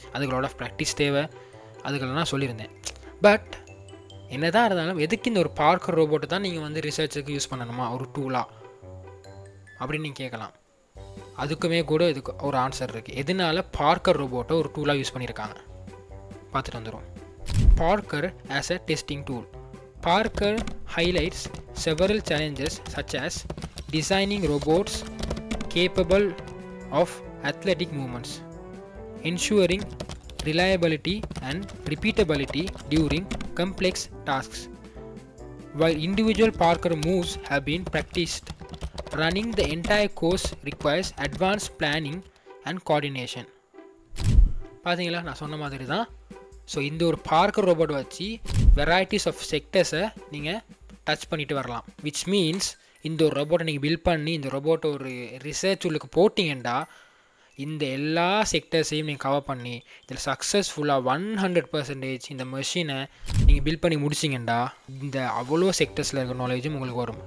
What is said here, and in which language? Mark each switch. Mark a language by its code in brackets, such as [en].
[ta] அதுகளோட practice தேவை, அதுக்கெல்லாம் நான் சொல்லியிருந்தேன். பட் என்ன தான் இருந்தாலும் எதுக்கு இந்த ஒரு பார்க்கர் ரோபோட்டை தான் நீங்கள் வந்து ரிசர்ச்சுக்கு யூஸ் பண்ணணுமா ஒரு டூலாக அப்படின்னு நீங்கள் கேட்கலாம். அதுக்குமே கூட இதுக்கு ஒரு ஆன்சர் இருக்குது. எதனால பார்க்கர் ரோபோட்டை ஒரு டூலாக யூஸ் பண்ணியிருக்காங்க பார்த்துட்டு வந்துடும். [en] Parker as a testing tool. Parker highlights several challenges such as designing robots capable of athletic movements, ensuring reliability and repeatability during complex tasks. While individual Parker moves have been practiced, running the entire course requires advanced planning and coordination. [ta] பார்த்தீங்களா, நான் சொன்ன மாதிரி தான். So இந்த ஒரு Parker robot வச்சு varieties of செக்டர்ஸை நீங்கள் touch பண்ணிட்டு வரலாம். [en] which means [ta] இந்த ஒரு ரோபோட்டை நீங்கள் பில்ட் பண்ணி இந்த ரோபோட்டை ஒரு ரிசர்ச் உள்ளுக்கு போட்டிங்கண்டா இந்த எல்லா செக்டர்ஸையும் நீங்கள் கவர் பண்ணி இதில் சக்ஸஸ்ஃபுல்லாக 100% இந்த மெஷினை நீங்கள் பில்ட் பண்ணி முடிச்சிங்கண்டா இந்த அவ்வளோ செக்டர்ஸில் இருக்கிற நாலேஜும் உங்களுக்கு வரும்.